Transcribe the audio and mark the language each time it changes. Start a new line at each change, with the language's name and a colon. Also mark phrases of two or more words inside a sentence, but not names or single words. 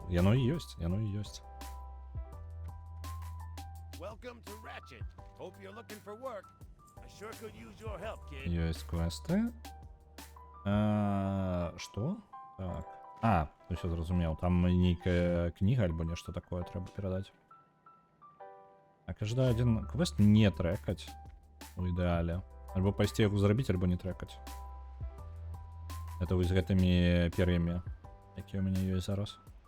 Belarusian: Яно і ёсць, яно і ёсць.
English: Welcome to Ratchet. Hope you're looking for work. I sure could use your help, kid.
Belarusian: Ёсць квесты. Што? Так. Усё зразумеў. Там нейкая кніга альбо нешта такое трэба перадаць. Так, жадаю адзін квест не трэкаць у ідэале. Альбо пайсці яго зрабіць, альбо не трэкаць. Это вось з гэтымі пер'ямі, якія ў мяне ёсць зараз.